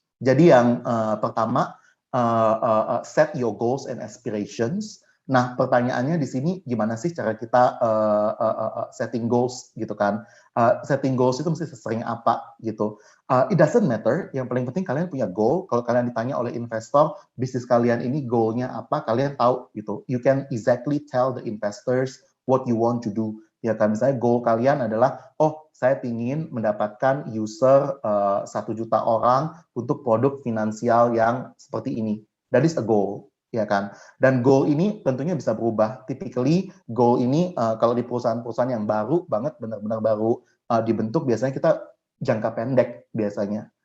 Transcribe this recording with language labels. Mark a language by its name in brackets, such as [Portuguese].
[Indonesian] Jadi yang pertama, [English] set your goals and aspirations. [Indonesian] Nah, pertanyaannya di sini gimana sih cara kita setting goals gitu kan? [English] Setting goals [Indonesian] itu mesti sesering apa gitu. [English] It doesn't matter, [Indonesian] yang paling penting kalian punya goal. Kalau kalian ditanya oleh investor, bisnis kalian ini goalnya apa, kalian tahu gitu. [English] You can exactly tell the investors what you want to do. [Indonesian] Ya kan, misalnya goal kalian adalah, oh saya ingin mendapatkan user 1 juta orang untuk produk finansial yang seperti ini. [English] That is a goal, [Indonesian] ya kan. Dan goal ini tentunya bisa berubah. Typically goal ini kalau di perusahaan-perusahaan yang baru banget, benar-benar baru dibentuk, biasanya kita jangka pendek biasanya.